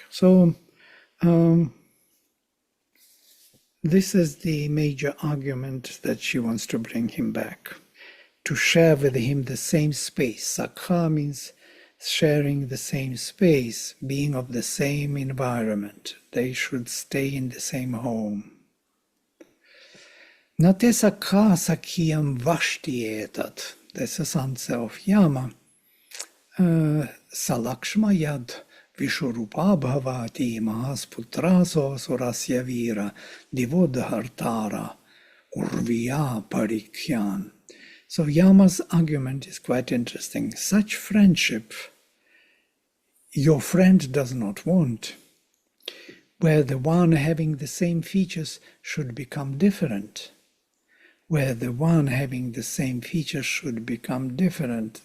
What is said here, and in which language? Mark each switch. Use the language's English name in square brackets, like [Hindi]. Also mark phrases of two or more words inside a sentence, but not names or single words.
[English] So this is the major argument that she wants to bring him back, to share with him the same space. Sakha means sharing the same space, being of the same environment. They should stay in the same home. [Sanskrit] नते सखा सख्यम् वष्टि एतत्. [English] That's the answer of Yama. [Sanskrit] सलक्ष्मा यद् विषुरूपा भवाति महस्पुत्रासो सुरस्य वीरा दिवोधर्तार उर्विया परिख्यन्. [English] So Yama's argument is quite interesting. Such friendship your friend does not want, where the one having the same features should become different. Where the one having the same features should become different.